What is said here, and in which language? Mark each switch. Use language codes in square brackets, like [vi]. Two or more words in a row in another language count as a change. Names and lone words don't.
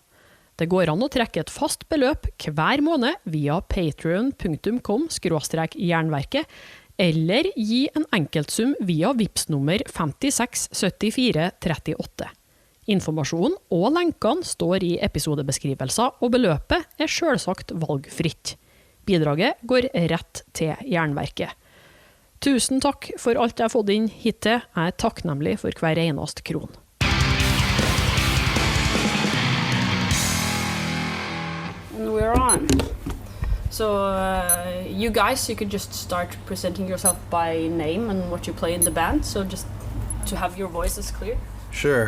[no] Det går an å trekke et fast beløp hver måned via patreon.com/jernverket, eller gi en enkeltsum via Vipps-nummer 567438. Informasjon og lenkene står i episodebeskrivelser, og beløpet selvsagt valgfritt. Bidraget går rett til Jernverket. Tusen takk for alt jeg har fått inn hittil. Jeg takknemlig for hver eneste kron. [en] And we're on. So you guys, you could just start presenting yourself by name and what you play in the band, so just to have your voices clear. Sure.